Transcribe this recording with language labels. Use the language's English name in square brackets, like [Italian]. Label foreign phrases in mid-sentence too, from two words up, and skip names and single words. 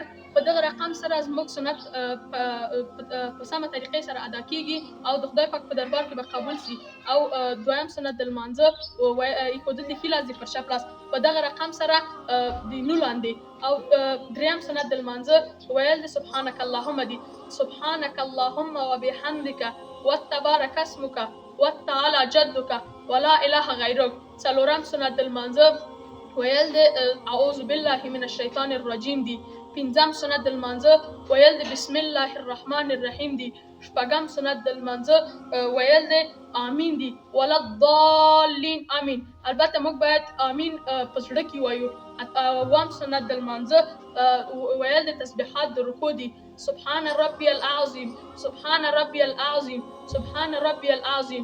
[Pashto] په دغه رقم سره زموږ سنت په سمه طریقې سره ادا کیږي او د خدای پاک په دربار کې به قبول سي. او دویم سنت د لمانځه ایښودل د ښي لاس د پر چپ لاس په دغه رقم سره د نو لاندې. او دریم سنت د لمانځه ویل د [Arabic] سبحانک اللهم [Pashto] دي، [Arabic] سبحانک اللهم وبحمدک وتبارک اسمک وتعالی جدک ولا اله غیرک. [Pashto] څلورم سنت د لمانځه ویل د [Arabic] اعوذ بالله من الشیطان الرجیم [Pashto] دي. پنځم سنت د لمانځه ویل د [Arabic] بسم الله الرحمن الرحیم [Pashto] دي. شپږم سنت د لمانځه ویل د آمین دي، [Arabic] ولا الضالین آمین. [Pashto] البته موږ باید آمین په زړه کې وایو. اووم سنت د لمانځه ویل د تسبیحات د رکوع دي، [Arabic] سبحان ربی العظیم، سبحان ربی العظیم، سبحان ربی العظیم.